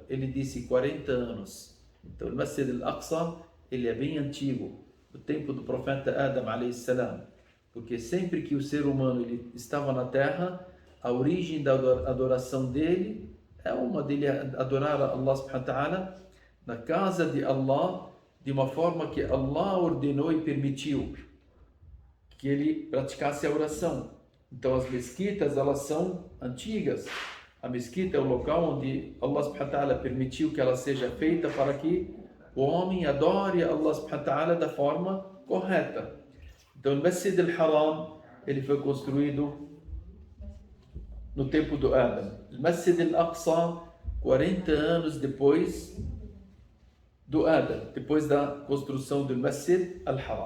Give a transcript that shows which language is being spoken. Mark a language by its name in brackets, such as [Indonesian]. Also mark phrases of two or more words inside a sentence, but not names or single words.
[Portuguese] Ele disse 40 anos. Então o Masjid Al-Aqsa, ele é bem antigo, o tempo do profeta Adam a.s. Porque sempre que o ser humano ele estava na terra, a origem da adoração dele é uma dele adorar a Allah [Arabic] سبحانه وتعالى [Portuguese] na casa de Allah, de uma forma que Allah ordenou e permitiu que ele praticasse a oração. Então as mesquitas, elas são antigas. A mesquita é o local onde Allah [Arabic] سبحانه وتعالى [Portuguese] permitiu que ela seja feita para que o homem adore a Allah [Arabic] سبحانه وتعالى [Portuguese] da forma correta. Então o Masjid Al-Haram, ele foi construído no tempo do Adam. O Masjid Al-Aqsa, 40 anos depois do Adam, depois da construção do Masjid Al-Haram.